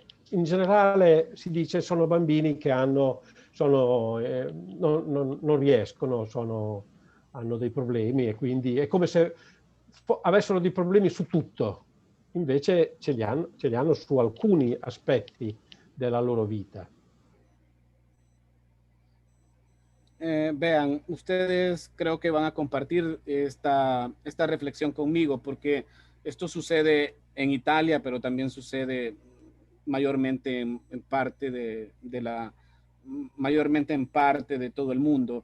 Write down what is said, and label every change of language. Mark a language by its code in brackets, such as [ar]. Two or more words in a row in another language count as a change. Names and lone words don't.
[it] In generale si dice sono bambini che non riescono, hanno dei problemi e quindi è come se avessero dei problemi su tutto. Invece ce li hanno su alcuni aspetti della loro vita. [es] Vean, ustedes creo que van a compartir esta reflexión conmigo, porque esto sucede en Italia, pero también sucede mayormente en parte mayormente en parte de todo el mundo.